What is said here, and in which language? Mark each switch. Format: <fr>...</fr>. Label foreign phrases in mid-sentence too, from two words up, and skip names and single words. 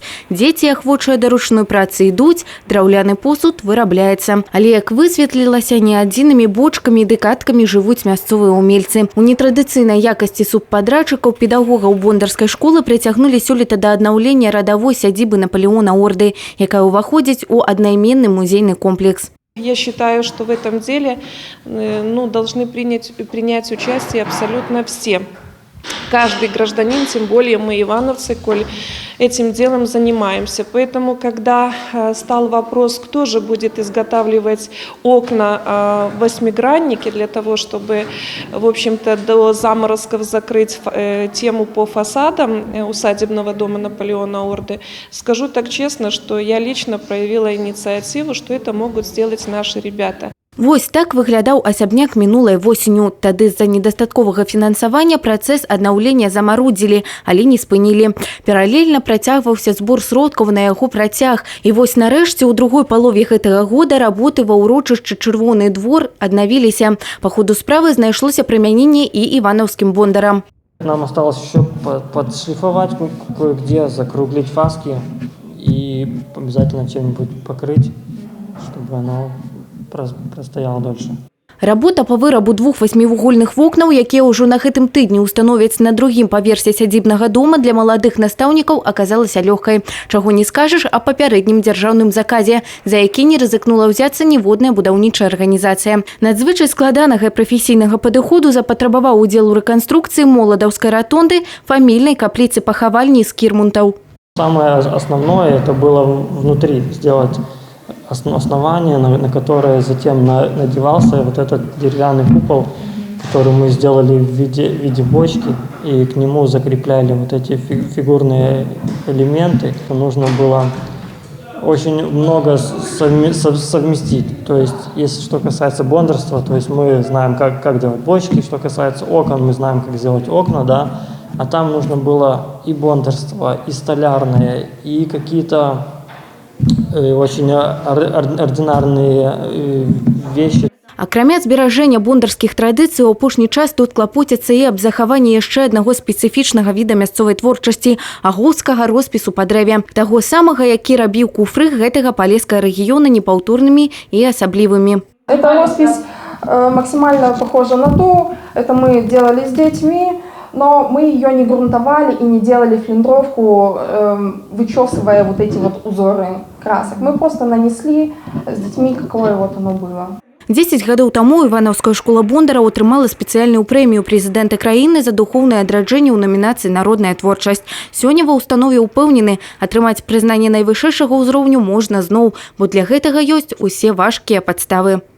<be>Дзеці, ахвочыя да ручной працы, ідуць, драўляны посуд вырабляецца. Але, як высветлілася, не адзінымі бочкамі і дэкаткамі жывуць мясцовыя ўмельцы. У нетрадыцыйнай якасці субпадрачыкаў педагогаў бондарскай школы прыцягнулі сёлета да аднаўлення радавой сядзібы Наполеона Орды, якая ўваходзіць у аднайменны музейны комплекс.</be> <ru>Я считаю, что в этом деле должны принять участие абсолютно все. Каждый гражданин, тем более мы, ивановцы, коль этим делом занимаемся. Поэтому, когда стал вопрос, кто же будет изготавливать окна восьмигранники для того, чтобы, в общем-то, до заморозков закрыть тему по фасадам усадебного дома Наполеона Орды, скажу так честно, что я лично проявила инициативу, что это могут сделать наши ребята.</ru> <be>Вось так выглядаў асябняк мінулай восенню. Тады з-за недастатковага фінансавання працэс аднаўлення замарудзілі, але не спынілі. Паралельна працягваўся збор сродкаў на яго працяг. І вось нарэшце ў другой палове гэтага года работы ва ўрочышчы Чырвоны двор аднавіліся. Па ходу справы знайшлося прымяненне і ивановским бондарам.</be> <ru>Нам осталось еще подшлифовать кое-где, закруглить фаски и обязательно чем-нибудь покрыть, чтобы оно простояла дольше.</ru> <be>Работа по вырабу двух восьмивугольных вокнаў, якія ўжо на гэтым тыдні установяць на другім паверсе сядзібнага дома для маладых настаўнікаў, аказалася лёгкай. Чаго не скажаш о папярэднім дзяржаўным заказе, за які не рызыкнула ўзяцца ніводная будаўнічая арганізацыя. Надзвычай складанага прафесійнага падыходу запатрабаваў удзел у рэканструкцыі моладаўскай ратонды, фамільнай капліцы пахавальні з Кірмунтаў.</be> <ru>Самое основное это было внутри сделать основание, на которое затем надевался вот этот деревянный купол, который мы сделали в виде бочки, и к нему закрепляли вот эти фигурные элементы. Нужно было очень много совместить. То есть, если что касается бондарства, то есть мы знаем, как делать бочки, что касается окон, мы знаем, как сделать окна, да. А там нужно было и бондарство, и столярное, и какие-то очень ординарные вещи.</ru> <be>Акрамя зберажэння бондарскіх традыцый, у апошні час тут клапоцяцца і аб захаванні яшчэ аднаго спецыфічнага віда мясцовай творчасці – агоўскага роспісу па дрэве. Таго самага, які рабіў куфры гэтага палескага рэгіёна непаўторнымі і асаблівымі.</be> <ru>Эта роспись максимально похожа на ту, это мы делали с детьми. Но мы ее не грунтовали и не делали флюндровку, вычесывая вот эти вот узоры красок. Мы просто нанесли с детьми, какое вот оно было.</ru> <be>10 гадоў таму Івановская школа бондараў атрымала спецыяльную прэмію прэзідэнта краіны за духоўнае адраджэнне ў намінацыі «Народная творчасць». Сёння ва ўстанове ўпэўнены, атрымаць прызнанне найвышэйшага ўзроўню можна зноў, бо для гэтага ёсць усе важкія падставы.</be>